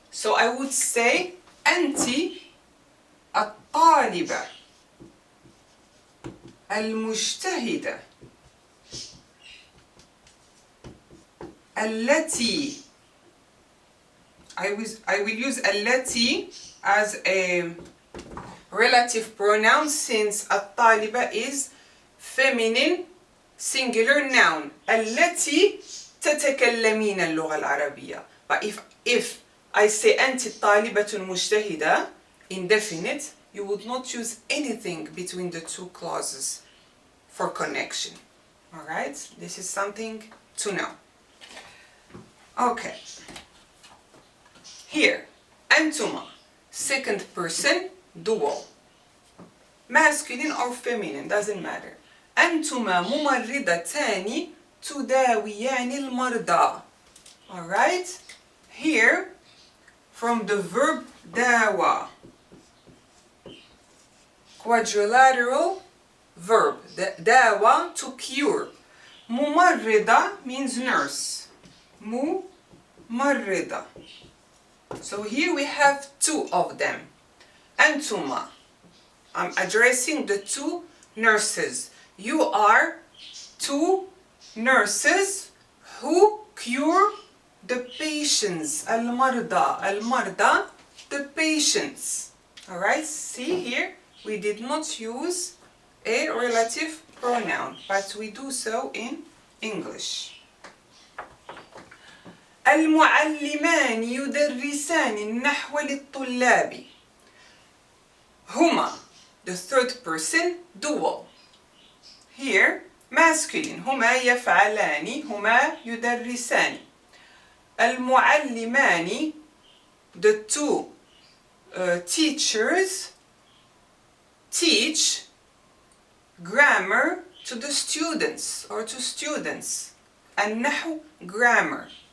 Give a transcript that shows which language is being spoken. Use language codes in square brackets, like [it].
[en] So I would say [ar] أنت الطالبة المجتهدة التي. [en] I will use التي as a relative pronoun since الطالبة is feminine singular noun. [ar] التي تتكلمين اللغة العربية. [en] But if I say [ar] أنت طالبة مجتهدة [en] indefinite, you would not use anything between the 2 clauses for connection. Alright, this is something to know. Okay. Here, أنتما, second person dual. Masculine or feminine, doesn't matter. [ar] أنتما ممرضتان تداويان المرضى. [en] Alright? Here, from the verb dawa, quadrilateral verb, dawa, to cure. Mumarrida means nurse. Mumarrida. So here we have 2 of them. Antuma. I'm addressing the 2 nurses. You are 2 nurses who cure the patients. Al-marda. Al-marda, the patients. Alright, see here, we did not use a relative pronoun, but we do so in English. [ar] المعلمان يدرسان النحو للطلاب. [en] هما, the third person dual. Here, masculine. [ar] هما يفعلان, هما يدرسان. [en] المعلمان, the two teachers, teach grammar to the students or to students. النحو grammar.